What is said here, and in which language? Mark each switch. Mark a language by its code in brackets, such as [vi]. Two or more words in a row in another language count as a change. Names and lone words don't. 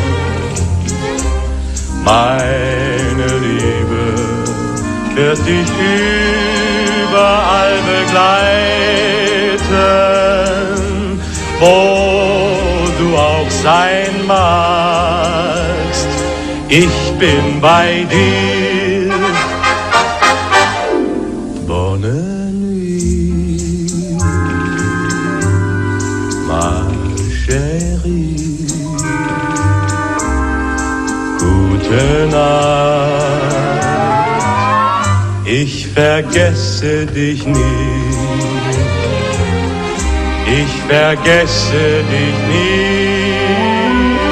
[de] Meine Liebe wird dich überall begleiten, wo du auch sein magst. Ich bin bei dir. [fr] Bonne nuit, ma chérie, [de] gute Nacht, ich vergesse dich nie. Ich vergesse dich nie.